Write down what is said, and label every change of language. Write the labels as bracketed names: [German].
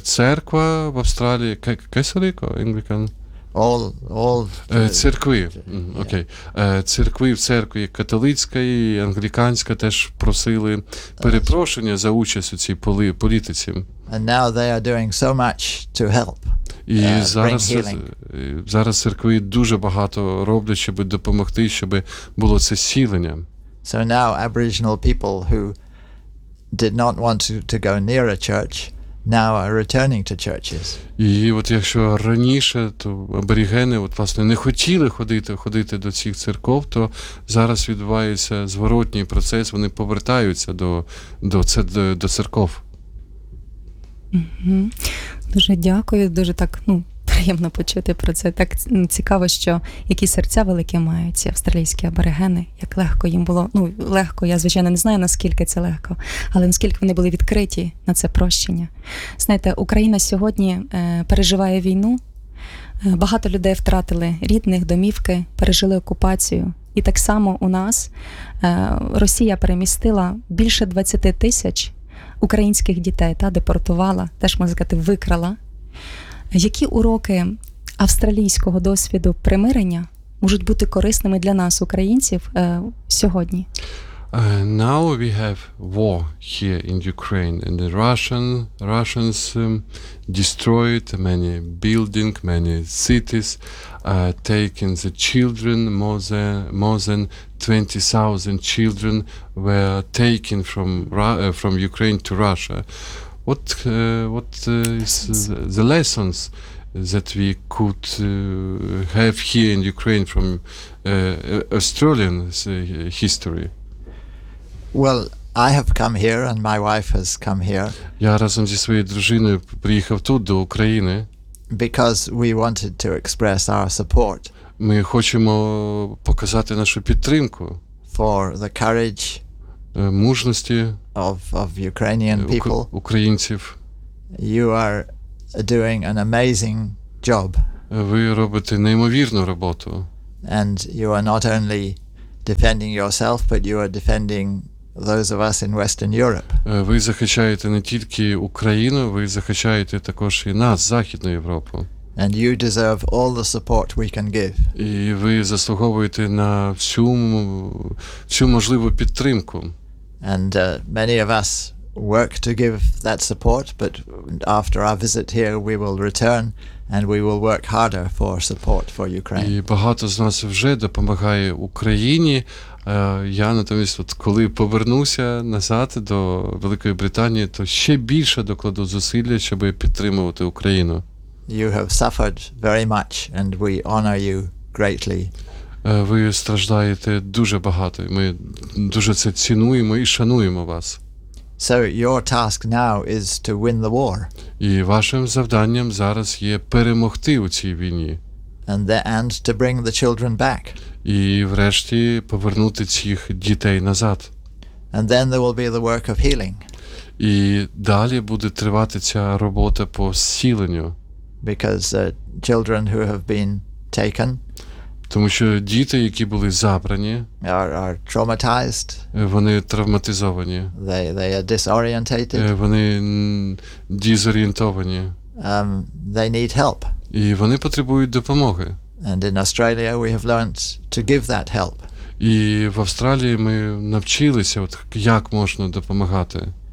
[Ukrainian] Церква в Австралії, католицька, англікан. [English] All [Ukrainian] церкви. Окей. Церкви в церкві католицька і англіканська теж просили перепрошення за участь у цій політиці. [English] And now they are doing so much to help. [Ukrainian] І зараз церкви дуже багато роблять, щоб допомогти, щоб було це зцілення. [English] So now Aboriginal people who did not want to go near a church now are returning to churches. [Ukrainian] І от якщо раніше то аборігени от власне не хотіли ходити до цих церков, то зараз відбувається зворотній процес, вони повертаються до церков. Дуже дякую, дуже так, ну, приємно почути про це. Так цікаво, що які серця великі мають ці австралійські аборигени, як легко їм було, ну, легко, я, звичайно, не знаю, наскільки це легко, але наскільки вони були відкриті на це прощення. Знаєте, Україна сьогодні переживає війну, багато людей втратили рідних, домівки, пережили окупацію. І так само у нас Росія перемістила більше 20 тисяч українських дітей, та депортувала, теж, можна сказати, викрала. Які уроки австралійського досвіду примирення можуть бути корисними для нас, українців, сьогодні? [English] Now we have war here in Ukraine, and the Russians destroyed many buildings, many cities, taking the children, more than 20,000 children were taken from Ukraine to Russia. What is the lessons that we could have here in Ukraine from Australian history? Well, I have come here and my wife has come here. [Ukrainian] Я разом зі своєю дружиною приїхав тут до України. [English] Because we wanted to express our support. [Ukrainian] Ми хочемо показати нашу підтримку. [English] For the courage [Ukrainian] мужності [English] of Ukrainian people. [Ukrainian] Українців. [English] You are doing an amazing job. [Ukrainian] Ви робите неймовірну роботу. [English] And you are not only defending yourself, but you are defending those of us in Western Europe. [Ukrainian] Ви захищаєте не тільки Україну, ви захищаєте також і нас, Західну Європу. [English] And you deserve all the support we can give. [Ukrainian] І ви заслуговуєте на всю можливу підтримку. [English] And many of us work to give that support, but after our visit here we will return and we will work harder for support for Ukraine. [Ukrainian] І багато з нас вже допомагає Україні. Я натомість от коли повернуся назад до Великої Британії, то ще більше докладу зусилля, щоб підтримувати Україну. [English] You have suffered very much and we honor you greatly. [Ukrainian] Ви страждаєте дуже багато, ми дуже це цінуємо і шануємо вас. [English] So your task now is to win the war. [Ukrainian] І вашим завданням зараз є перемогти у цій війні. [English] And to bring the children back. [Ukrainian] І врешті повернути цих дітей назад. [English] And then there will be the work of healing. [Ukrainian] І далі буде тривати ця робота по зціленню. [English] Because children who have been taken. [Ukrainian] Тому що діти, які були забрані, [English] are traumatized. [Ukrainian] Вони травматизовані. [English] They are disorientated. [Ukrainian] Вони дезорієнтовані. [English] They need help. [Ukrainian] І вони потребують допомоги. [English] And in Australia we have learned to give that help. [Ukrainian] І в Австралії ми навчилися от як можна допомагати.